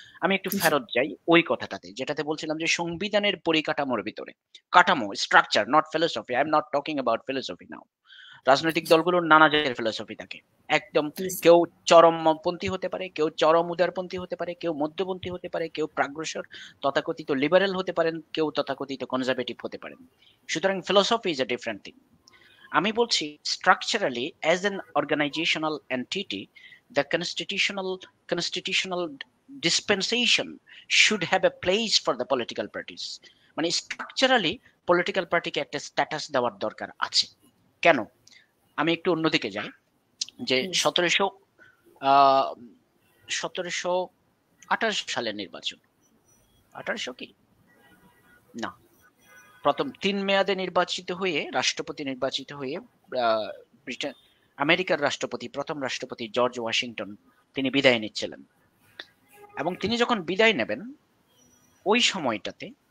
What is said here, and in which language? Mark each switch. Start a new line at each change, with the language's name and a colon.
Bangla: আমি একটু ফেরত যাই ওই কথাটাতে যেটাতে বলছিলাম যে সংবিধানের পরিকাঠামোর ভিতরে, কাঠামো, structure,
English: Not philosophy, I am not talking about philosophy now.
Bangla: রাজনৈতিক দলগুলোর নানা জাতের ফিলোসফি থাকে, একদম কেউ চরমপন্থী হতে পারে, কেউ চরম উদারপন্থী হতে পারে, কেউ মধ্যপন্থী হতে পারে, কেউ প্রাগ্রসর তথাকথিত লিবারেল হতে পারেন, কেউ তথাকথিত কনজারভেটিভ হতে পারেন।
English: সুতরাং philosophy is a different thing.
Bangla: আমি বলছি
English: Structurally as an organisational entity the constitutional dispensation should have a place for the political parties.
Bangla: মানে স্ট্রাকচারালি পলিটিক্যাল পার্টিকে একটা স্ট্যাটাস দেওয়ার দরকার আছে। কেন? আমি একটু অন্যদিকে যাই, যে 1728 সালের নির্বাচন, 1800 কি না, প্রথম 3 মেয়াদে নির্বাচিত হয়ে রাষ্ট্রপতি নির্বাচিত হয়ে ব্রিটেন আমেরিকার রাষ্ট্রপতি, প্রথম রাষ্ট্রপতি জর্জ ওয়াশিংটন, তিনি বিদায় নিচ্ছিলেন, এবং তিনি যখন বিদায় নেবেন ওই সময়টাতে